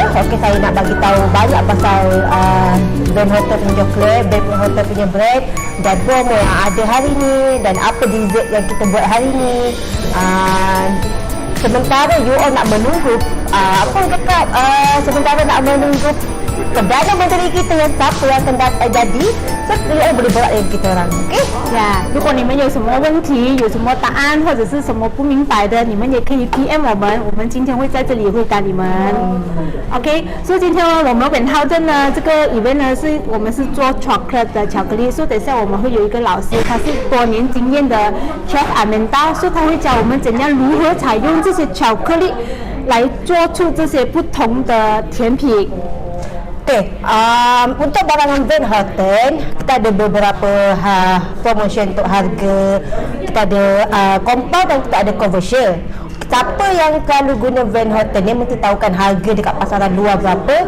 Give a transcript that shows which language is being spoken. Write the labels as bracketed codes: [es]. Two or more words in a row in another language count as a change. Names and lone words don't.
[ms] Okey, saya nak bagi tahu banyak pasal VANHOUTEN punya coklat, VANHOUTEN punya bread dan promo yang ada hari ni dan apa dessert yang kita buat hari ni. Sementara [en] you all [ms] nak menunggu sementara nak menunggu Perdana Menteri kita yang siapa yang akan jadi, so [en] you all [ms] boleh borak dengan kita orang, okey? [zh] 如果你们有什么问题，有什么答案或者是什么不明白的，你们也可以 PM 我们，我们今天会在这里回答你们。OK， 所以今天我们VANHOUTEN呢，这个 event 呢我们是做 chocolate 的巧克力，所以等一下我们会有一个老师，他是多年经验的 chef Amanda， 所以他会教我们怎样如何采用这些巧克力来做出这些不同的甜品。 [ms] Okay, untuk barangan VANHOUTEN kita ada beberapa promotion untuk harga. Kita ada compound dan kita ada conversion. Siapa yang selalu guna VANHOUTEN dia mesti tahukan harga dekat pasaran luar berapa.